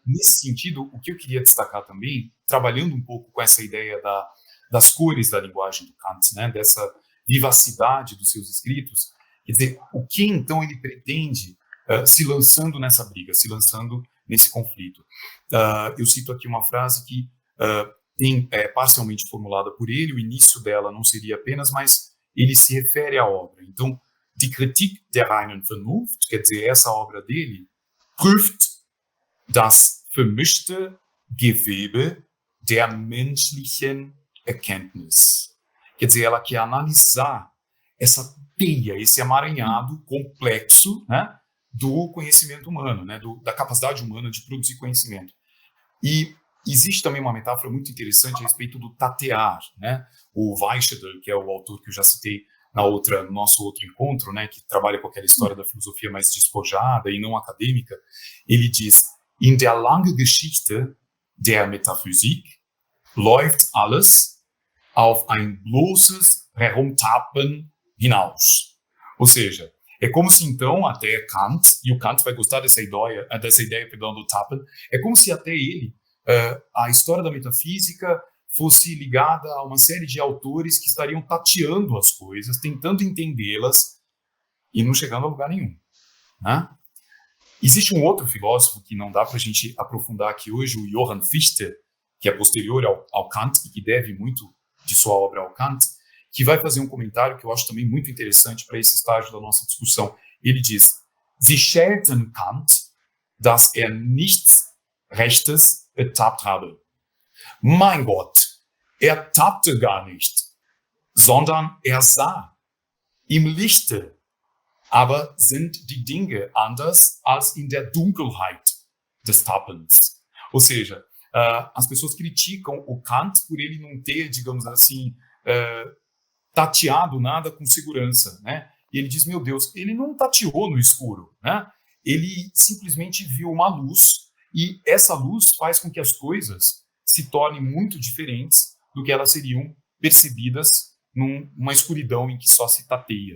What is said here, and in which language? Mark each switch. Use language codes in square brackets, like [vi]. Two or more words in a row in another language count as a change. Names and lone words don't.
[pt] Nesse sentido, o que eu queria destacar também, trabalhando um pouco com essa ideia das cores da linguagem do Kant, né, dessa vivacidade dos seus escritos, quer dizer, o que então ele pretende se lançando nessa briga, se lançando nesse conflito. Eu cito aqui uma frase que é parcialmente formulada por ele, o início dela não seria apenas, mas ele se refere à obra. Então, [de] Die Kritik der reinen Vernunft, [pt] quer dizer, essa obra dele, [de] prüft das vermischte Gewebe der menschlichen Erkenntnis. [pt] Quer dizer, ela quer analisar essa teia, esse emaranhado complexo, né, do conhecimento humano, né, da capacidade humana de produzir conhecimento. E existe também uma metáfora muito interessante a respeito do tatear, né? O Weichsel, que é o autor que eu já citei no nosso outro encontro, né, que trabalha com aquela história da filosofia mais despojada e não acadêmica, ele diz: [de] In der langen Geschichte der Metaphysik läuft alles auf ein bloßes Herumtappen hinaus. [pt] Ou seja, é como se então até Kant, e o Kant vai gostar dessa ideia do Tappen, é como se até ele a história da metafísica fosse ligada a uma série de autores que estariam tateando as coisas, tentando entendê-las e não chegando a lugar nenhum, né? Existe um outro filósofo que não dá para a gente aprofundar aqui hoje, o Johann Fichte, que é posterior ao Kant e que deve muito de sua obra ao Kant, que vai fazer um comentário que eu acho também muito interessante para esse estágio da nossa discussão. Ele diz: [de] Sie schelten Kant, dass nichts Rechtes ertappt habe. Mein Gott, tappte gar nicht, sondern sah. Im Lichte aber sind die Dinge anders als in der Dunkelheit des Tappens. [pt] Ou seja, as pessoas criticam o Kant por ele não ter, digamos assim, tateado nada com segurança, né? E ele diz, meu Deus, ele não tateou no escuro, né? Ele simplesmente viu uma luz e essa luz faz com que as coisas se tornem muito diferentes do que elas seriam percebidas numa escuridão em que só se tateia.